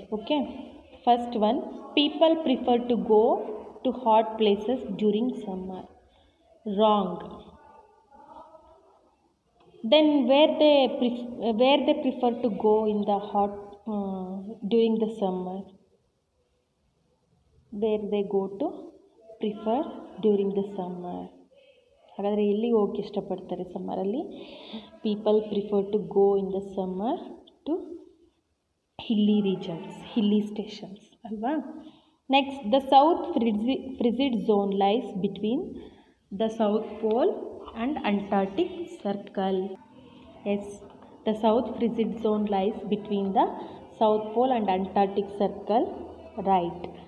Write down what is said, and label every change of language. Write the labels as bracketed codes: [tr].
[en] Okay, first one, people prefer to go to hot places during summer. Wrong. Then where they prefer to go in the hot during the summer? Where they go to prefer during the summer? [kn] ಹಾಗಾದರೆ ಎಲ್ಲಿಗೆ ಹೋಗಿ ಇಷ್ಟಪಡ್ತಾರೆ ಸಮ್ಮರಲ್ಲಿ? [en] People prefer to go in the summer to hilly regions, hilly stations ಅಲ್ವಾ? Next, the south frigid zone lies between the South Pole and Antarctic Circle. Yes, the south frigid zone lies between the South Pole and Antarctic Circle. Right.